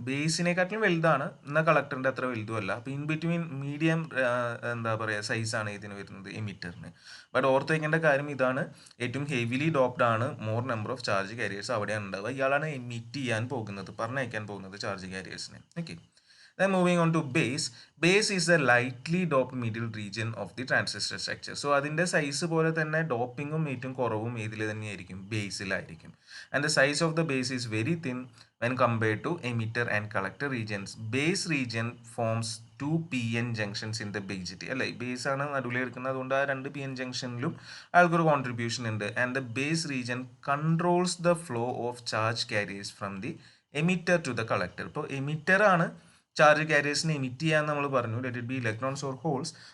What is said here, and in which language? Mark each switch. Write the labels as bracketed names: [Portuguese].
[Malayalam] ബേസിനെക്കാട്ടിലും വലുതാണ്, എന്നാൽ കളക്ടറിൻ്റെ അത്ര വലുതുമല്ല. അപ്പോൾ ഇൻ ബിറ്റ്വീൻ മീഡിയം സൈസാണ് ഇതിന് വരുന്നത് എമിറ്ററിന്. ബട്ട് ഓർത്ത് വയ്ക്കേണ്ട കാര്യം ഇതാണ്, ഏറ്റവും ഹെവിലി ഡോപ്ഡ് ആണ്, [English] more number of charge carriers [Malayalam] അവിടെയാണ് ഉണ്ടാവുക. ഇയാളാണ് എമിറ്റ് ചെയ്യാൻ പോകുന്നത്, പറഞ്ഞയക്കാൻ പോകുന്നത് charge കാരിയേഴ്സിനെ. [English] Okay, then moving on to base. Base is the lightly doped middle region of the transistor structure. [Malayalam] So അതിൻ്റെ സൈസ് പോലെ തന്നെ ഡോപ്പിങ്ങും ഏറ്റവും കുറവും ഇതിൽ തന്നെയായിരിക്കും, ബേസിലായിരിക്കും. [English] And the size of the base is very thin when compared to emitter and collector regions. Base region forms 2 PN junctions in the BJT. [Malayalam] അല്ലേ, base ആണ് നടുവിൽ എടുക്കുന്നത്, അതുകൊണ്ട് ആ 2 PN ജംഗ്ഷനിലും ആൾക്കൊരു കോൺട്രിബ്യൂഷൻ ഉണ്ട്. [English] And the base region controls the flow of charge carriers from the emitter to the collector. [Malayalam] ഇപ്പോൾ emitter ആണ് ചാർജ് കാരിയേഴ്സിനെ എമിറ്റ് ചെയ്യാൻ നമ്മൾ പറഞ്ഞു, [English] Let it be electrons or holes.